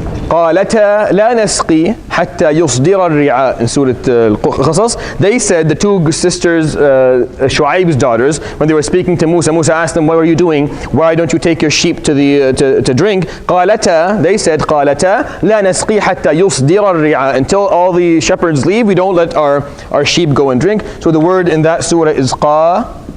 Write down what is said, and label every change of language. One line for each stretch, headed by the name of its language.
Arabic: قالتا لا نسقي حتى يصدر الرعاء
English: in Surah Al-Qasas. They said, the two sisters, Shu'aib's daughters, when they were speaking to Musa, Musa asked them, what are you doing? Why don't you take your sheep to drink?
Arabic: قالتا,
English: they said,
Arabic: قالتا لا نسقي حتى يصدر الرعاء.
English: Until all the shepherds leave, we don't let our sheep go and drink. So the word in that surah is قالتا.